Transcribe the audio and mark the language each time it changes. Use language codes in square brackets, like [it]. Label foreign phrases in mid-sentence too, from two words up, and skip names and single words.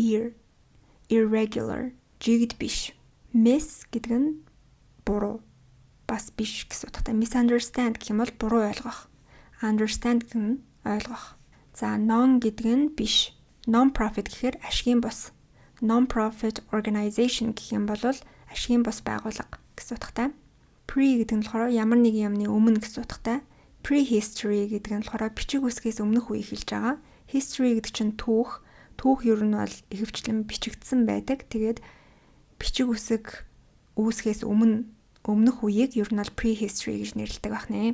[mn] Irregular жигд биш. Miss гэдэг нь буруу бас биш гэсэн утгатай. Misunderstand гэх юм бол буруу ойлгох. Understand гэх нь ойлгох. За non гэдэг нь биш. Non-profit гэхээр ашигын бус. [en] Non-profit organization [mn] гэх юм бол ашигын бус байгууллага гэсэн утгатай. Pre гэдэг нь болохоор ямар нэг юмны өмнө гэсэн утгатай. Prehistory гэдэг нь болохоор бичиг үсгээс өмнөх үеийг хэлж байгаа. History гэдэг чинь түүх. Түүх ер нь бол ихэвчлэн бичигдсэн байдаг. Тэгээд бичиг үсэг үүсгээс өмнөх үеийг ер нь бол prehistory гэж нэрлэдэг байна.